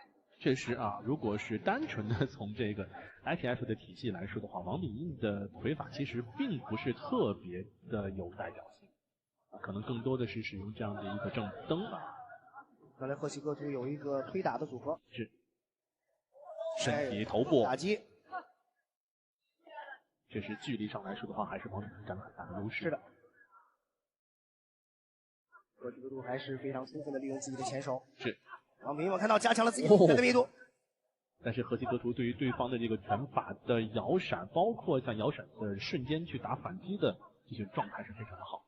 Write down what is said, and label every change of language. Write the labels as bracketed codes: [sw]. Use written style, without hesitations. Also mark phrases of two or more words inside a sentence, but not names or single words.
[zh] 確實啊，如果是單純的從這個 ITF 的體系來說的話，王秉義的腿法其實並不是特別的有代表性，可能更多的是使用這樣的一個正蹬啊。剛才河西格圖有一個推打的組合，是身體頭部打擊。確實距離上來說的話，還是王秉義佔了很大的優勢。是的。河西格圖還是非常充分的利用自己的前手。是，王秉義我看到加強了自己的密度。但是河西格圖對於對方的這個拳法的搖閃，包括像搖閃的瞬間去打反擊的這些狀態是非常的好。